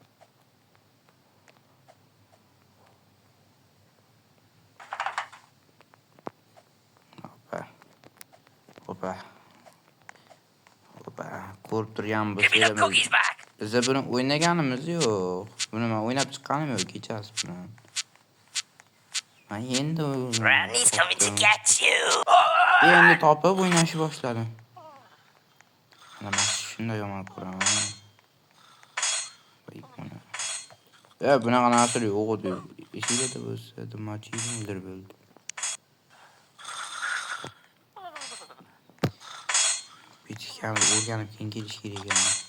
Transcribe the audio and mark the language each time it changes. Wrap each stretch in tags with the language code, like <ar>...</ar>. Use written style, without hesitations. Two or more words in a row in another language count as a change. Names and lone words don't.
<uz>Opa. Ko'rib turgan bo'lsangiz, biz buni o'ynaganimiz yo'q. Buni men o'ynab chiqqanim yo'q kechasi bilan. Men endi</uz> <en>Granny's coming to get you.</en> <uz>Endi topib o'ynashni boshladim. Mana shunday yomon ko'raman. Bunaqa narsa yo'q edi. Eshikda bo'lsa, machini o'ldirib bo'ldi. Bitkam o'rganib keyin kelish kerak ekan.</uz>